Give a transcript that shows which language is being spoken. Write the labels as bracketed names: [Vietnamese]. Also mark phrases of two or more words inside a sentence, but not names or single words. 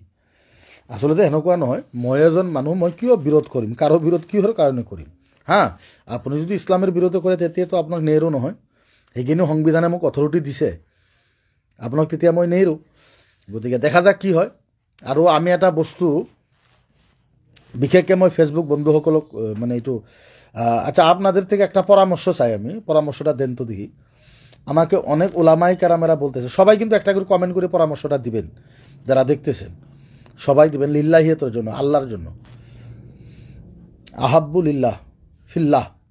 [Assamese] আচলতে এনেকুৱা নহয়, মই এজন মানুহ, মই কিয় বিৰোধ কৰিম, কাৰো বিৰোধ কিহৰ কাৰণে কৰিম। হা, আপুনি যদি ইছলামের বিৰোধে কৰে তেতিয়াতো আপোনাক নেৰো নহয়, সেইখিনি সংবিধানে মোক অথৰিটি দিছে, আপোনাক তেতিয়া মই নেৰো। গতিকে দেখা যাক কি হয়। আৰু আমি এটা বস্তু বিশেষকৈ মই ফেসবুক বন্ধুসকলক মানে এইটো [Bangla] আচ্ছা আপনাদের থেকে একটা পরামর্শ চাই, আমি পরামর্শটা দেন তো দেখি। আমাকে অনেক [Arabic] علماء كرام [Bangla] বলতেছে, সবাই কিন্তু একটা করে কমেন্ট করে পরামর্শটা দিবেন, যারা দেখতেছেন সবাই দিবেন, লিল্লাহিয়তের জন্য, আল্লাহর জন্য, [Arabic] أحبكم لله في الله.